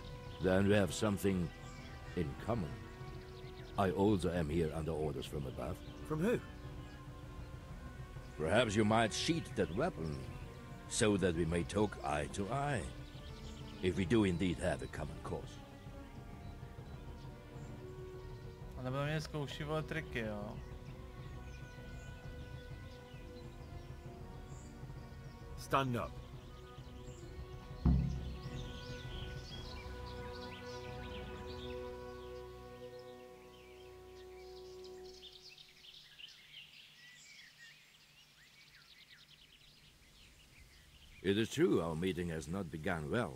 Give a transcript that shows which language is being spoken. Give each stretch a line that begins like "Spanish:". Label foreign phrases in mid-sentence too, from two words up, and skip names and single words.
English: Then we have something in common. I also am here under orders from above. From who? Perhaps you might sheath that weapon, so that we may talk eye to eye. If we do indeed have a common cause.
Czech: A nebo mě zkouší vole triky, jo.
English: Stand up. It is true our meeting has not begun well.